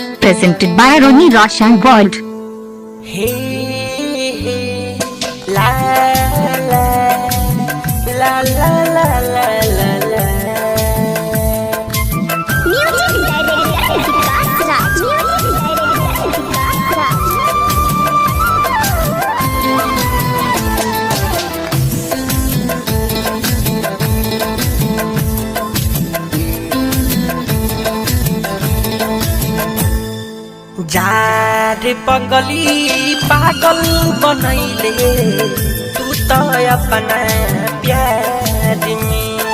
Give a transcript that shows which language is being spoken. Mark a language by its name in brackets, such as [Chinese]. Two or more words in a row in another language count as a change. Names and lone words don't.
[English] Presented by Ronnie Roshan World. Hey, hey, la la la la la la la la. Music director Vikas Raj. Music director Vikas Raj. [Bhojpuri] जार पगली पागल बनैले तू तो अपना प्यार में